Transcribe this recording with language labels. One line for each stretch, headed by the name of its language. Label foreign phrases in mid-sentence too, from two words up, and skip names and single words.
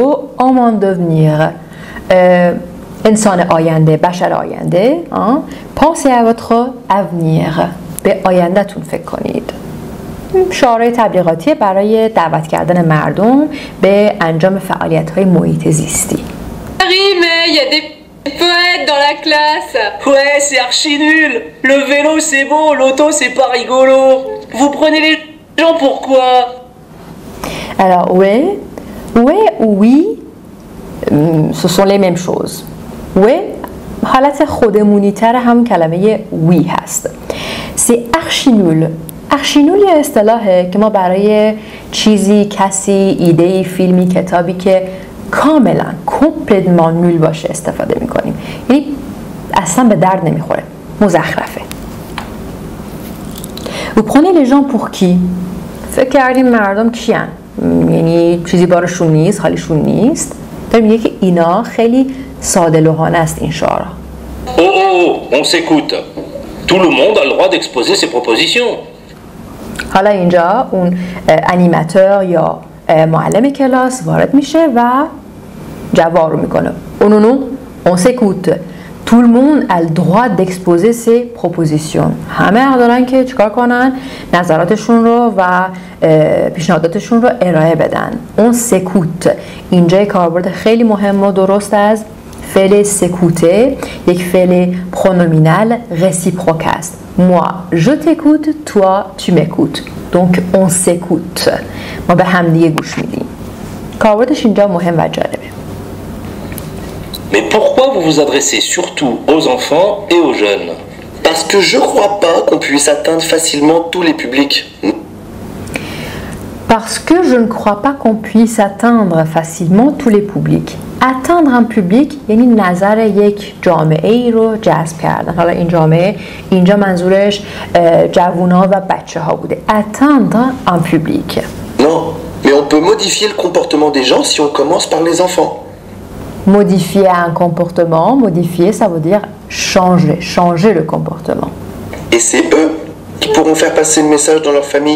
French: Homme en devenir.
Persian: انسان آینده، بشر آینده.
French: Pensez à votre avenir.
Persian: به آینده‌تون فکر کنید. شعارهای تبلیغاتی برای دعوت کردن مردم به انجام فعالیت‌های محیط زیستی.
French: Harry, mais il y a des poètes dans la classe. Ouais, c'est archi nul. Le vélo c'est beau, l'auto c'est pas rigolo. Vous prenez les gens pour quoi? Alors ouais ou oui, ce sont les mêmes choses.
Persian: ouais حالت خودمونی تر هم کلمه وی هست.
French: c'est archi nul. archi nul
Persian: یه اصطلاحه که ما برای چیزی، کسی، ایده‌ای، فیلمی، کتابی که کاملا
French: complètement nul
Persian: باشه استفاده میکنیم. یعنی اصلا به درد نمیخوره، مزخرفه.
French: vous prenez les gens pour qui؟
Persian: فکر کردیم مردم کیان؟ یعنی چیزی بارشون نیست، حالیشون نیست. داریم میگه که اینا خیلی ساده لوحانه است این شعارها.
French: On s'écoute. Tout le monde a le droit d'exposer ses propositions.
Persian: حالا اینجا اون انیماتور یا معلم کلاس وارد میشه و جواب رو میکنه.
French: on s'écoute. Tout le monde a le droit d'exposer ses propositions.
Persian: همه حق دارن که چیکار کنن؟ نظراتشون رو و پیشنهاداتشون رو ارائه بدن.
French: On s'écoute.
Persian: اینجا کاربرد خیلی مهم و درست از فعل سکوته یک فعل
French: pronominal réciproque
Persian: است.
French: moi je t'écoute toi tu m'écoutes. donc on s'écoute.
Persian: ما به هم دیگه گوش میدیم. کاربردش اینجا مهم و جالبه.
French: Mais pourquoi vous vous adressez surtout aux enfants et aux jeunes? Parce que je crois pas qu'on puisse atteindre facilement tous les publics. Parce que je ne crois pas qu'on puisse atteindre facilement tous les publics. atteindre un public
Persian: یعنی نظر یک جامعه ای رو جذب کردن. حالا این جامعه اینجا منظورش جوونا و بچه ها بوده.
French: atteindre un public. Non, mais on peut modifier le comportement des gens si on commence par les enfants. Modifier un comportement, modifier ça veut dire changer le comportement. Et c'est eux qui pourront faire passer le message dans leur famille.